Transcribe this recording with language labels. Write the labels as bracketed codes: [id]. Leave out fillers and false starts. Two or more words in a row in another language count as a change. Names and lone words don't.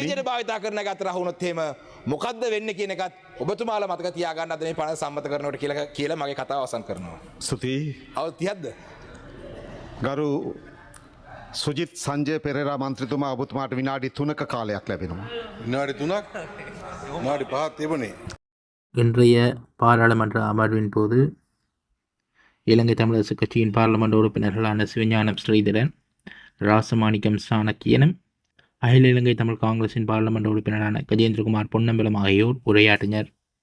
[si] විදියට භාවිතා කරන එක අතර අහුනොත් එහෙම මොකද්ද වෙන්නේ කියන එකත් ඔබතුමාලා මතක තියාගන්න අද මේ පනත සම්මත කරනවට කියලා මගේ කතාව අවසන් කරනවා. ස්තුතියි. අවුරුදු 30ක්ද? ගරු සුජිත් සංජය පෙරේරා මන්ත්‍රීතුමා ඔබතුමාට විනාඩි 3ක කාලයක් ලැබෙනවා. විනාඩි 3ක් විනාඩි 5ක් තිබුණේ. [ta] இன்றைய பாராளுமன்ற அமர்வின் போது இலங்கை தமிழரசு கட்சியின் பாராளுமன்ற உறுப்பினர்களான சிவஞானம் ஸ்ரீதரன், ராசமாணிக்கம் சாணக்கியனும், அகில இலங்கை தமிழ் காங்கிரசின் பாராளுமன்ற உறுப்பினரான கஜேந்திரகுமார் பொன்னம்பலம் ஆகியோர் உரையாற்றினர்.